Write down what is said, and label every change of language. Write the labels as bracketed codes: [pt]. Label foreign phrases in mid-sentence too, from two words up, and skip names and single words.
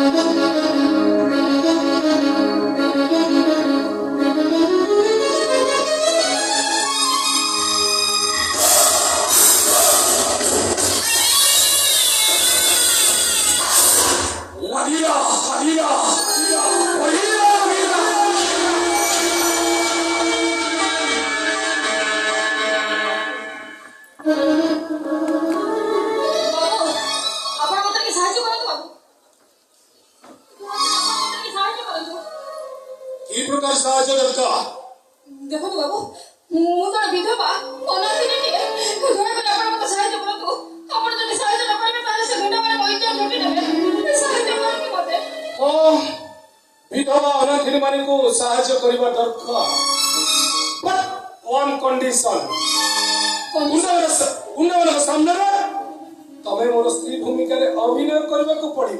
[or] Maria, Maria, Maria, Maria. ବାବୁ, ଆପଣ ମତେ ଟିକେ ସାହାଯ୍ୟ କରନ୍ତୁ ବାବୁ। କି ପ୍ରକାର ସାହାଯ୍ୟ ଦରକାର? ଦେଖନ୍ତୁ ବାବୁ, ମୁଁ ତ ବିଧବା ଅନାଥିନି ଟିଏ ଦୟାକରି ଆପଣ ମୋତେ ସାହାଯ୍ୟ କରନ୍ତୁ। ଆପଣ ଯଦି ସାହାଯ୍ୟ ନ କରିବେ ତାହେଲେ ସେ ଗୁଣ୍ଡମାନେ ମୋ ଇଜ୍ଜତ ଲୁଟି ନେବେ। ସାହାଯ୍ୟ କରନ୍ତୁ ମୋତେ। ବିଧବା ଅନାଥିନୀ ମାନଙ୍କୁ ସାହାଯ୍ୟ କରିବା ଦରକାର, [en] but one condition, [or] ଗୁଣ୍ଡମାନଙ୍କ ସାମ୍ନାରେ ତମେ ମୋର ସ୍ତ୍ରୀ ଭୂମିକାରେ ଅଭିନୟ କରିବାକୁ ପଡିବ।